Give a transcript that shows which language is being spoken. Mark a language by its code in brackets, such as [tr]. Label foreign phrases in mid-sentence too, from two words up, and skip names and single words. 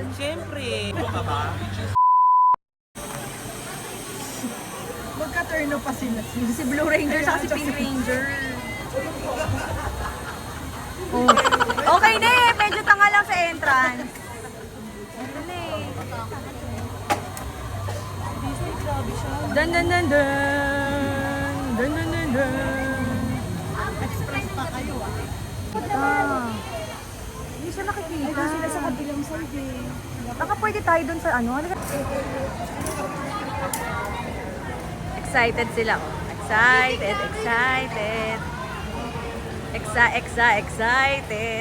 [tl] Siyempre. Ano ka ba? Magka-turno pa sila. Si Blue Ranger sa si Pink Ranger. Oh. Okay na eh, medyo tanga lang sa entrance. Ito na eh. Dan dan dan dan. Dan dan dan dan. Express pa kayo Hindi siya nakikita. Sila sa kabilang side eh. Baka pwede tayo dun sa ano. Excited sila. [en] Excited, excited. Excited.